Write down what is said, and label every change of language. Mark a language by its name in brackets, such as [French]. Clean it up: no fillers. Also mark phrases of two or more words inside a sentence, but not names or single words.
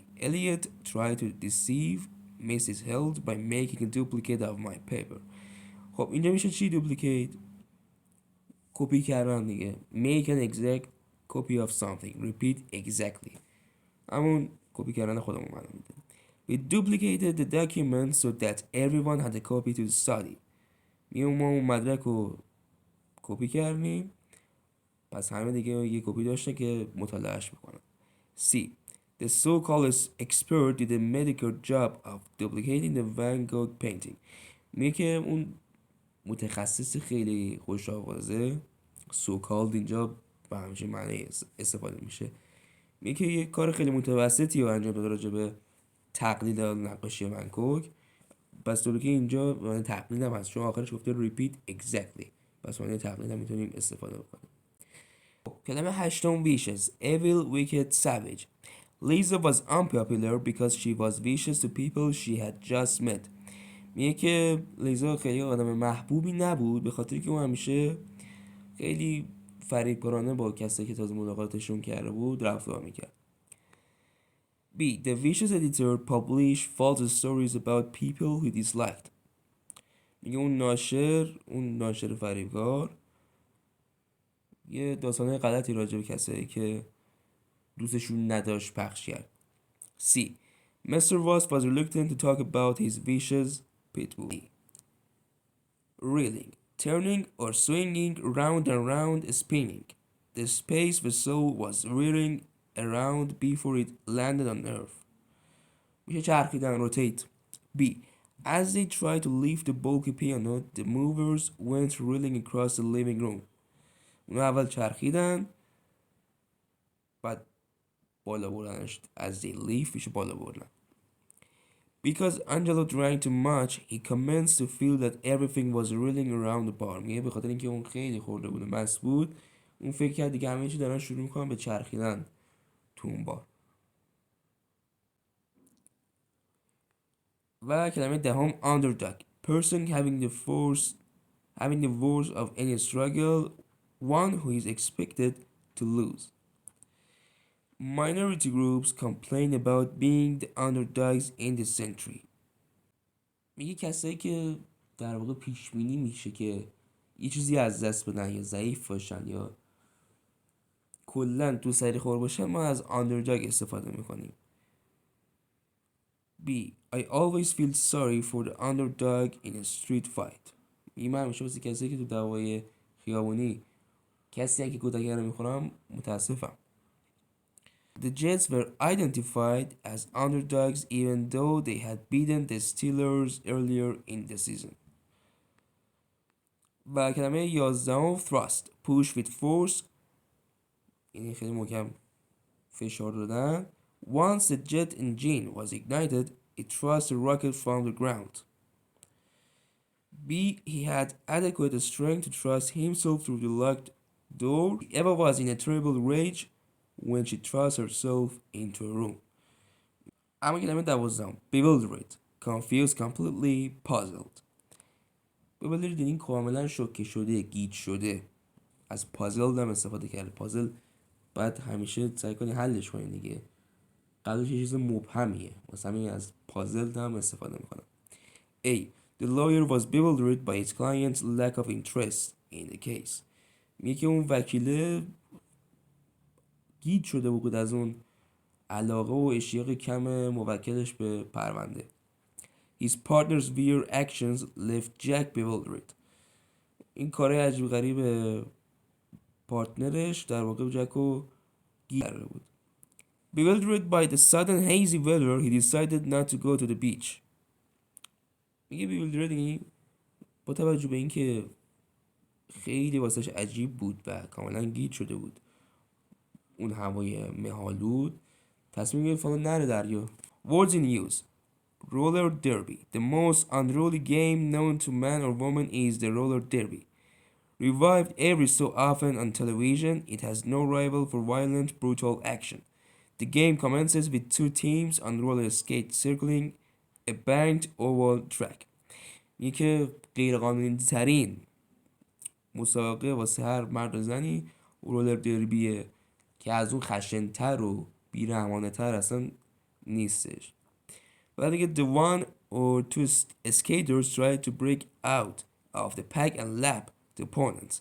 [English] Elliot tried to deceive Mrs. Held by making a duplicate of my paper. [Persian] خب اینجا میشه چی duplicate؟ کپی کردن دیگه. [English] make an exact copy of something، repeat exactly، [Persian] همون کپی کردن خودمون معلوم میده. [English] We duplicated the document so that everyone had a copy to study. [Persian] ما اون مدرک رو کپی کردیم پس همه دیگه یه کپی داشته که مطالعهش بکنن. [English] C. The so-called expert did a medical job of duplicating the Van Gogh painting. [Persian] میگه که اون متخصص خیلی خوش آوازه، so-called اینجا به همچین معنی استفاده میشه، میگه که یه کار خیلی متوسطی رو انجام داده راجع به تقلید نقاشی ون گوگ. پس طوری که اینجا معنی تقلید هم هست چون آخرش گفته [English] repeat exactly، [Persian] پس معنی تقلید هم میتونیم استفاده بکنیم. کلمه هشتم vicious، [English] evil, wicked, savage. Lisa was unpopular because she was vicious to people she had just met. [Persian] میگه که لیزا خیلی آدم محبوبی نبود به خاطر که اون همیشه خیلی فریبکارانه با کسایی که تازه ملاقاتشون کرده بود رفتار میکرد. [English] B. The vicious editor published false stories about people he disliked. [Persian] میگه اون ناشر فریبکار یه داستانه غلطی راجع به کسایی که دوستشون نداشت پخش کرد. [English] C. Mr. Voss was reluctant to talk about his vicious pit bull. Reeling, turning or swinging round and round, spinning. The space vessel was rearing around before it landed on Earth. [Persian] میشه چرخیدن rotate. B. [English] As they tried to lift the bulky piano, the movers went reeling across the living room. [Persian] اونو اول چرخیدن بعد بالا بردنش. [English] As they lift [Persian] میشه بالا بردن. [English] Because Angelo drank too much, he commenced to feel that everything was reeling around the bar. [Persian] میگه به خاطر اینکه اون خیلی خورده بود و مست بود، اون فکر کرد دیگه همه چی دارن شروع میکنن به چرخیدن تو اون بار. و کلمه دهم underdog. [English] Person having the worst of any struggle, one who is expected to lose. Minority groups complain about being the underdogs in the century. [Persian] میگه کسایی که در واقع پیش بینی میشه که یه چیزی از دست بدن یا ضعیف باشن یا کلا تو سری خور باشن، ما از underdog استفاده میکنیم. [English] B. I always feel sorry for the underdog in a street fight. [Persian] میگه من همیشه واسه کسایی که تو دعوای خیابونی کسی که کتک رو میخورم متاسفم. [English] The Jets were identified as underdogs even though they had beaten the Steelers earlier in the season. [Persian] و کلمه 11 thrust. [English] Push with force. [Persian] یعنی خیلی محکم فشار دادن. [English] Once the jet engine was ignited, it thrust the rocket from the ground. B. He had adequate strength to thrust himself through the locked door. Eva was in a terrible rage when she thrust herself into a room. [Persian] اما کلمه 12 bewildered. [English] Confused, completely puzzled. [Persian] bewildered یعنی کاملا شوکه شده، گیج شده. از پازل هم استفاده کرده. پازل بعد همیشه سعی کنی حلش کنی دیگه. قبلش یه چیز مبهمیه، واسه همین از پازل هم استفاده میکنم. [English] A. The lawyer was bewildered by his client's lack of interest in the case. [Persian] میگه که اون وکیله گیج شده بود از اون علاقه و اشتیاق کم موکلش به پرونده. [English] His partner's weird actions left Jack bewildered. [Persian] این کارهای عجیب غریب پارتنرش در واقع جکو گیج کرده بود. [English] Bewildered by the sudden hazy weather, he decided not to go to the beach. [Persian] میگه bewildered یعنی با توجه به اینکه خیلی واسش عجیب بود و کاملا گیج شده بود اون هوای مه‌آلود، تصمیم گرفت فقط نره دریا. [English] Words in use. Roller derby. The most unruly game known to man or woman is the roller derby. Revived every so often on television, it has no rival for violent, brutal action. The game commences with two teams on roller skates circling a banked oval track. [Persian] میگه که غیرقانونی ترین مسابقه واسه هر مرد و زنی رولر دربیه که از اون خشن‌تر و بی‌رحمانه تر اصلا نیستش. بعد میگه [English] the one or two skaters try to break out of the pack and lap the opponents.